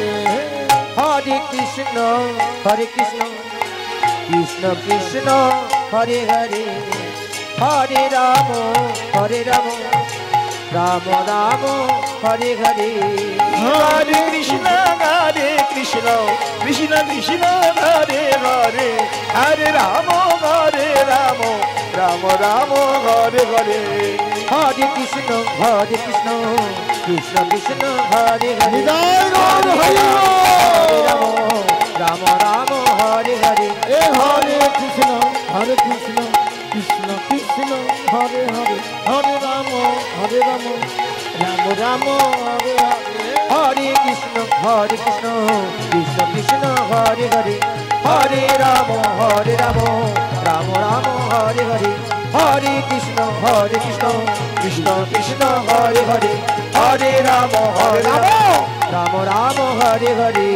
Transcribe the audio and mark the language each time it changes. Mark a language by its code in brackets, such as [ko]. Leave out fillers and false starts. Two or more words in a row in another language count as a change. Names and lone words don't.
[sa] হরে কৃষ্ণ কৃষ্ণ কৃষ্ণ হরে হরে হরে রাম রাম রাম হরে হরে হরে কৃষ্ণ কৃষ্ণ কৃষ্ণ হরে হরে হরে রাম রাম রাম হরে হরে হরে কৃষ্ণ কৃষ্ণ কৃষ্ণ হরে হরে নিতাই গৌর হরি রাম রাম রাম হরে হরে এ হরে কৃষ্ণ কৃষ্ণ কৃষ্ণ হরে হরে হরে রাম রাম রাম হরে হরে হরে কৃষ্ণ কৃষ্ণ কৃষ্ণ হরে হরে হরে রাম রাম রাম হরে হরে হরে কৃষ্ণ কৃষ্ণ হরে হরে হরে রাম রাম রাম হরে হরে